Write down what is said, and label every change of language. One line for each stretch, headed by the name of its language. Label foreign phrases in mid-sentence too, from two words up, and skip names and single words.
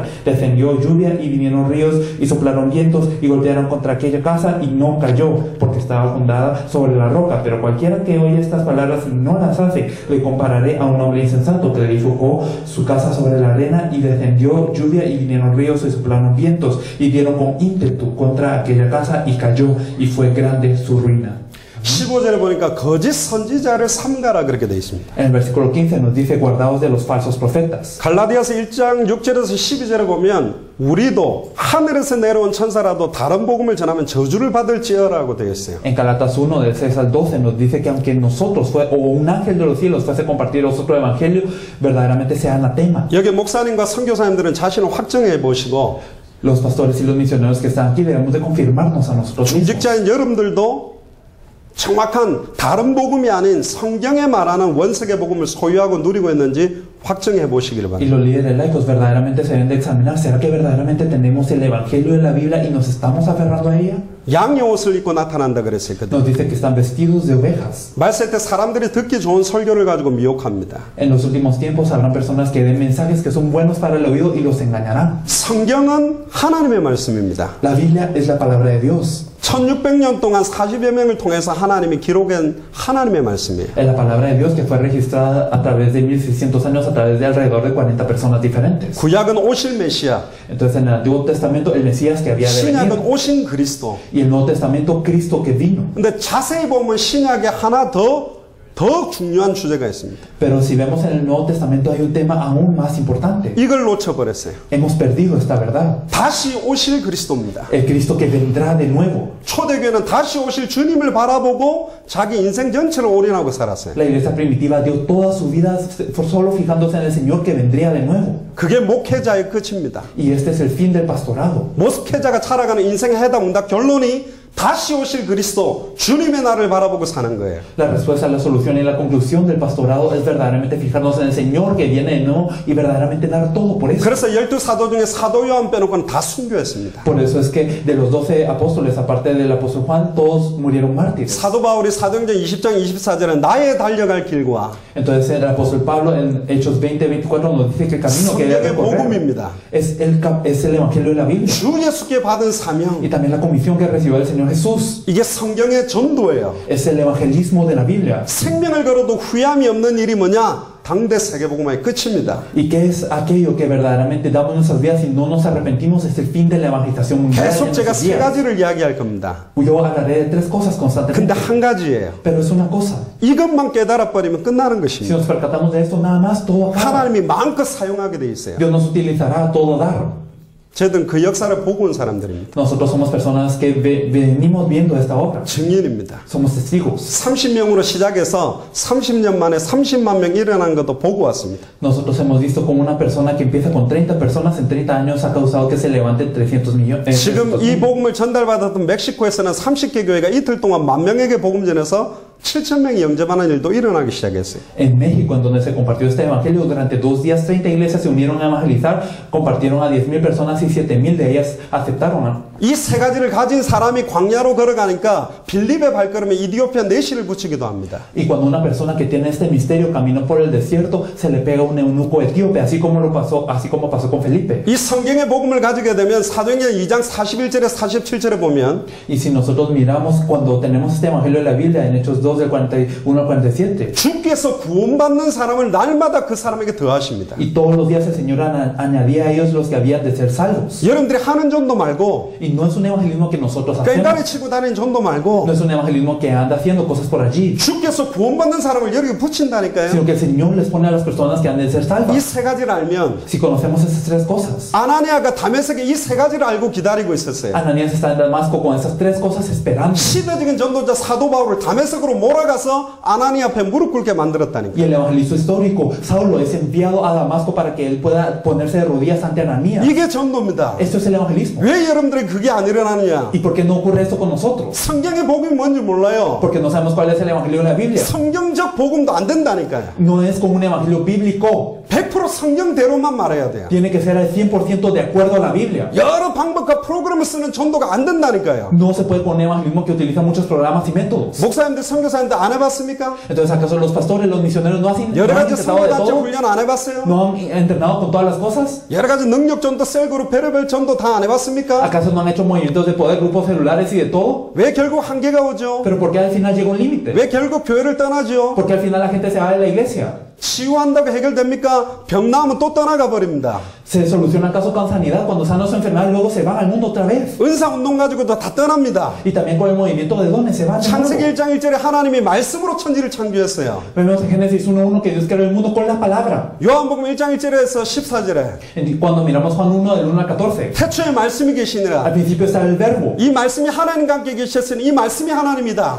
Spanish: Descendió lluvia y vinieron ríos y soplaron vientos y golpearon contra aquella casa y no cayó porque estaba fundada sobre la roca. Pero cualquiera que oye estas palabras y no las hace, le compararé a un hombre insensato que edificó su casa sobre la arena y descendió lluvia y vinieron ríos y soplaron vientos y dieron con ímpetu contra aquella casa y cayó y fue grande su ruina.
Korean: 15절에 보니까 거짓 선지자를 삼가라 그렇게 되어 있습니다.
Spanish: En el versículo 15 nos dice guardaos de los falsos profetas.
Korean: 갈라디아서 1장 6절에서 12절에 보면 우리도 하늘에서 내려온 천사라도 다른 복음을 전하면 저주를 받을지어라고 되어 있어요.
Spanish: En Galatas 1 del 6 al 12 nos dice que aunque nosotros o un ángel de los cielos fuese a compartir otro evangelio, verdaderamente sea anatema.
Korean: 여기 목사님과 선교사님들은 자신을 확정해 보시고
Spanish: Los pastores y los misioneros que están aquí debemos de confirmarnos a nosotros mismos.
Korean: 중직자인 여러분들도 정확한 다른 복음이 아닌 성경에 말하는 원색의 복음을 소유하고 누리고 있는지 확정해 보시기를
Spanish: Y
Korean: 바랍니다.
Spanish: los líderes laicos verdaderamente se deben de examinar. ¿Será que verdaderamente tenemos el evangelio de la Biblia y nos estamos aferrando a ella?
Korean: 양의 옷을 입고 나타난다 그랬어요. 그때.
Spanish: Nos dice que están vestidos de ovejas.
Korean: 말세 때 사람들이 듣기 좋은 설교를 가지고 미혹합니다.
Spanish: En los últimos tiempos habrán personas que den mensajes que son buenos para el oído y los engañarán.
Korean: 성경은 하나님의 말씀입니다.
Spanish: La Biblia es la palabra de Dios.
Korean: 1600년 동안 40여 명을 통해서 하나님이 기록한 하나님의 말씀이에요.
Spanish: Es la palabra de Dios que fue registrada a través de 1600 años a través de alrededor de 40 personas diferentes.
Korean: 구약은 오실 메시아,
Spanish: Entonces en el Antiguo Testamento el Mesías que había de
Korean: 신약은
Spanish: venir
Korean: 오신 그리스도.
Spanish: y el Nuevo Testamento Cristo que vino.
Korean: 근데 자세히 보면 신약에 하나 더 중요한 주제가 있습니다.
Spanish: Pero si vemos en el Nuevo Testamento hay un tema aún más importante.
Korean: 이걸 놓쳐버렸어요.
Spanish: Hemos perdido esta verdad.
Korean: 다시 오실 그리스도입니다.
Spanish: El Cristo que vendrá de nuevo.
Korean: 초대교회는 다시 오실 주님을 바라보고 자기 인생 전체를 올인하고 살았어요.
Spanish: La iglesia primitiva dio toda su vida solo fijándose en el Señor que vendría de nuevo.
Korean: 그게 목회자의 끝입니다.
Spanish: Y este es el fin del pastorado.
Korean: 목회자가 살아가는 인생의 해답 응답 결론이 다시 오실 그리스도 주님의 날을 바라보고 사는 거예요.
Spanish: La respuesta, la solución y la conclusión del pastorado es verdaderamente fijarnos en el Señor que viene de nuevo y verdaderamente dar todo por eso.
Korean: 그래서 12사도 중에 사도 요한 빼놓고는 다 순교했습니다.
Spanish: Por eso es que de los 12 apóstoles, aparte del apóstol Juan, todos murieron mártires.
Korean: 사도 바울이 사도행전 20장 24절에 나의 달려갈 길과
Spanish: Entonces el apóstol Pablo en Hechos 20:24 nos dice que el camino que debe
Korean: 성경의
Spanish: recorrer
Korean: 복음입니다.
Spanish: es el evangelio de la Biblia
Korean: 주 예수께 받은 사명,
Spanish: y también la comisión que recibió el Señor Jesús.
Korean: 이게 성경의 전도예요.
Spanish: Es el evangelismo de la Biblia.
Korean: 생명을 걸어도 후회함이 없는 일이 뭐냐? 당대 세계복음화의 끝입니다.
Spanish: ¿Y qué es aquello que verdaderamente damos nuestras vidas y no nos arrepentimos? Es el fin de la evangelización mundial.
Korean: 계속 제가 세 가지를 이야기할 겁니다.
Spanish: Yo hablaré de 3 cosas
Korean: 근데
Spanish: constantemente.
Korean: 한 가지예요.
Spanish: Pero es una cosa.
Korean: 이것만 깨달아 버리면 끝나는
Spanish: Si
Korean: 것입니다.
Spanish: nos percatamos de esto, nada más todo acaba.
Korean: 하나님이 마음껏 사용하게 돼 있어요.
Spanish: Dios nos utilizará a todo dar.
Korean: 저희들은 그 역사를 보고 온 사람들입니다.
Spanish: Nosotros somos personas que venimos viendo esta obra.
Korean: 증인입니다.
Spanish: Somos testigos.
Korean: 30명으로 시작해서 30년 만에 30만 명 일어난 것도 보고 왔습니다.
Spanish: Nosotros hemos visto como una persona que empieza con 30 personas en 30 años ha causado que se levanten 300 millones.
Korean: 지금 이 복음을 전달받았던 멕시코에서는 30개 교회가 이틀 동안 10,000명에게 복음 전해서 7,000명이 영접하는 일도 일어나기 시작했어요.
Spanish: En México, en donde se compartió este evangelio, durante 2 días 30 iglesias se unieron a evangelizar, compartieron a 10,000 personas y 7,000 de ellas aceptaron.
Korean: 이 세 가지를 가진 사람이 광야로 걸어가니까 빌립의 발걸음에 이디오피아 내시를 붙이기도 합니다.
Spanish: Y cuando una persona que tiene este misterio caminó por el desierto, se le pega un eunuco etíope, así como pasó con Felipe.
Korean: 이 성경의 복음을 가지게 되면 사도행전 2장 41절에 47절에 보면
Spanish: Y si nosotros miramos cuando tenemos este evangelio de la Biblia en Hechos 2 del 41 al 47.
Korean: 주께서 구원받는 사람을 날마다 그 사람에게 더하십니다.
Spanish: Y todos los días el Señor añadía a ellos los que habían de ser salvos.
Korean: 여러분들이 하는 전도 말고,
Spanish: Y no es un evangelismo que nosotros
Korean: 꽹가리
Spanish: hacemos.
Korean: 치고 다니는 전도 말고,
Spanish: No es un evangelismo que anda haciendo cosas por allí.
Korean: 주께서 구원받는 사람을 여기 붙인다니까요.
Spanish: Sino que el Señor les pone a las personas que han de ser
Korean: 이
Spanish: salvas.
Korean: 세 가지를 알면
Spanish: Si conocemos esas 3 cosas.
Korean: 아나니아가 다메섹에 이 세 가지를 알고 기다리고 있었어요.
Spanish: Ananías está en Damasco con esas 3 cosas esperando.
Korean: 시대적인 전도자 사도 바울을 다메섹으로 몰아가서 아나니아 앞에 무릎 꿇게 만들었다니까.
Spanish: Y el evangelista histórico, Saulo, es enviado a Damasco para que él pueda ponerse de rodillas ante Ananías.
Korean: 이게 전도입니다.
Spanish: Esto es el evangelismo.
Korean: 왜 여러분들이 그게 안 일어나느냐?
Spanish: ¿Y por qué no ocurre esto con nosotros?
Korean: 성경의 복음이 뭔지 몰라요.
Spanish: Porque no sabemos cuál es el evangelio de la Biblia.
Korean: 성경적 복음도 안 된다니까요.
Spanish: No es como un evangelio bíblico.
Korean: 100% 성경대로만 말해야 돼요.
Spanish: Tiene que ser al 100% de acuerdo a la Biblia.
Korean: 여러 방법과 프로그램을 쓰는 전도가 안 된다니까요.
Spanish: No se puede poner evangelismo que utiliza muchos programas y métodos.
Korean: 목사님들, 선교사님들 안 해봤습니까?
Spanish: Entonces, ¿acaso los pastores, los misioneros no han
Korean: 여러 가지
Spanish: intentado de
Korean: 선교단체
Spanish: todo?
Korean: 훈련 안 해봤어요?
Spanish: ¿No han entrenado con todas las cosas?
Korean: 여러 가지 능력 전도, 셀그룹, 베르벨 전도 다 안 해봤습니까?
Spanish: ¿Acaso no han hecho movimientos de poder, grupos celulares y de todo?
Korean: 왜 결국 한계가 오죠?
Spanish: Pero ¿por qué al final llega un límite?
Korean: 왜 결국 교회를 떠나죠?
Spanish: Porque al final la gente se va de la iglesia.
Korean: 치유한다고 해결됩니까? 병 나으면 또 떠나가 버립니다.
Spanish: ¿Se soluciona acaso con sanidad? Cuando sanan su enfermedad, luego se van al mundo otra vez.
Korean: 은사 운동 가지고도 다 떠납니다.
Spanish: Y también con el movimiento de dones se van.
Korean: 창세기 1장 1절에 하나님이 말씀으로 천지를 창조했어요.
Spanish: Vemos en Génesis 1:1 que Dios creó el mundo con la palabra.
Korean: 요한복음 1장 1절에서 14절에
Spanish: Cuando miramos Juan 1 del 1 al 14,
Korean: 태초에 말씀이 계시니라.
Spanish: al principio estaba el verbo.
Korean: 이 말씀이 하나님과 함께 계셨으니 이 말씀이 하나님이다.